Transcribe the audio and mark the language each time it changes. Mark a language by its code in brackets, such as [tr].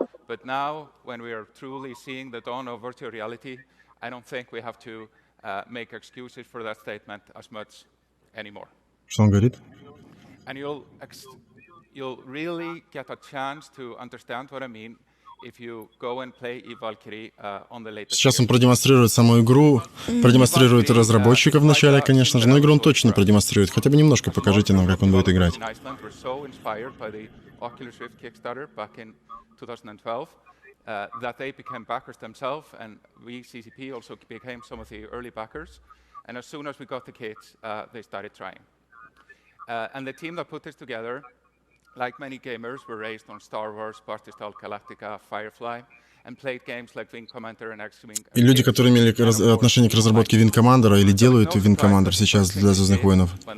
[en] But now, when we are truly seeing the dawn of virtual reality, I don't think we have to make excuses for that statement as much anymore. [ru] Что он говорит? [en] And you'll really get a chance to understand what I mean if you go and play Valkyrie on the latest. [ru] Сейчас он продемонстрирует саму игру, продемонстрирует разработчиков вначале, конечно же, но игру он точно продемонстрирует. Хотя бы немножко покажите нам, как он будет играть. [en] In Iceland, we're so inspired by the Oculus Rift Kickstarter back in 2012 that they became backers themselves, and we, CCP, also became some of the early backers. And as soon as we got the kits, they started trying. And the team that put this together, like many gamers, were raised on Star Wars, Battlestar Galactica, Firefly, and played games like Wing Commander and X-Wing. [ru] И люди, которые имели отношение к разработке Wing Commander или делают Wing Commander сейчас для «Звездных воинов».